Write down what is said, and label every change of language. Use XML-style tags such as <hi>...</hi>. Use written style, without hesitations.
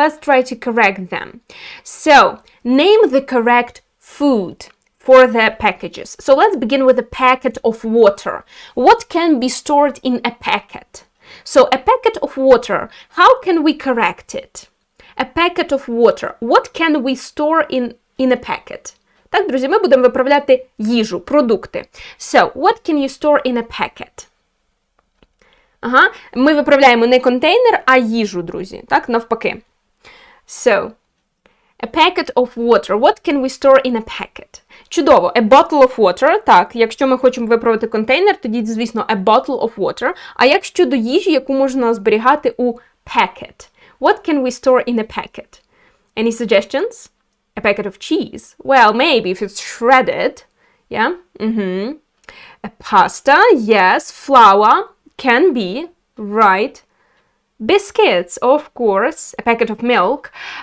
<en>Let's try to correct them. So, name the correct food for the packages. So let's begin with a packet of water. What can be stored in a packet? So a packet of water, how can we correct it? A packet of water. What can we store in a packet?</en> <uk>Так, друзі, ми будемо виправляти їжу, продукти.</uk> <en>So, what can you store in a packet?</en> <uk>Ми виправляємо не контейнер, а їжу, друзі. Так, навпаки.</uk> <en>So, a packet of water. What can we store in a packet?</en> <uk>Чудово.</uk> <en>A bottle of water.</en> <uk>Так, якщо ми хочемо виправити контейнер, тоді, звісно,</uk> <en>a bottle of water.</en> <uk>А як щодо їжі, яку можна зберігати у packet?</uk> <en>What can we store in a packet? Any suggestions? A packet of cheese. Well, maybe if it's shredded. Yeah? A pasta. Yes. Flour. Can be. Right. Biscuits, of course. A packet of milk.</en>